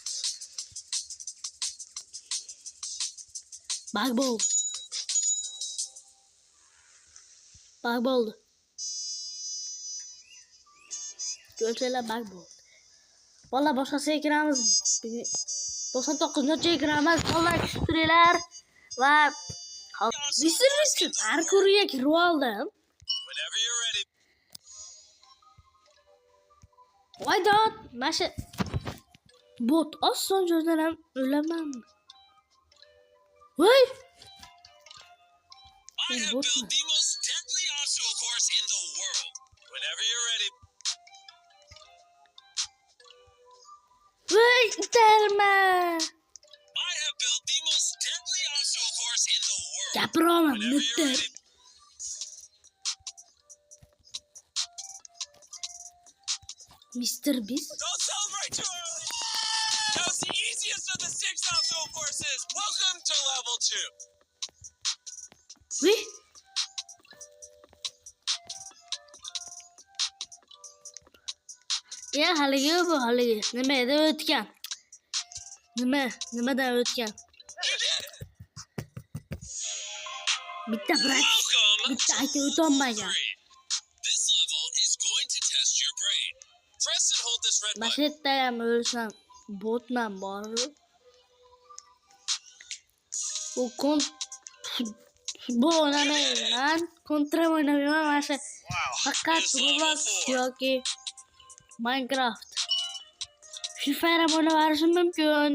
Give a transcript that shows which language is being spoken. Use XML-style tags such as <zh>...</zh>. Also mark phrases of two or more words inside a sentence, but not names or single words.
<uz>Bug bo'ldi. Ko'rsanglar bug bo'ldi. Bolalar boshqasiga kiramizmi? 99-ga kiramiz. Bolalar kuchlilar va Mr. parkurga kirib oldim.</uz> <en>Why not?</en> <uz>Masha bot oson joydan ham o'laman. Voy!</uz> <en>I have built the most deadly obstacle course in the world. Whenever you're ready.</en> <uz>Voy, itarma!</uz> <en>I have built the most deadly obstacle course in the world.</en> <uz>Gapiraman,</uz> <en>Whenever you're bitter. ready. Mr. Beast. Don't celebrate too early. That was the easiest of the 6 obstacle courses. Welcome to level 2.</en> <uz>Voy! Ya haligi. Nima edi o'tgan? Nimadan o'tgan?</uz> <en>You did it.</en> <uz>Bitta aytib o'tolmagan.</uz> <en>This level is going to test your brain. Press and hold this red button.</en> <uz>Mashetda ham o'lsam, botman bor. U futbol o'ynamayman, kontra o'ynamayman, mana faqat Roblox yoki Minecraft. Free Fire ham o'ynashim mumkin.</uz>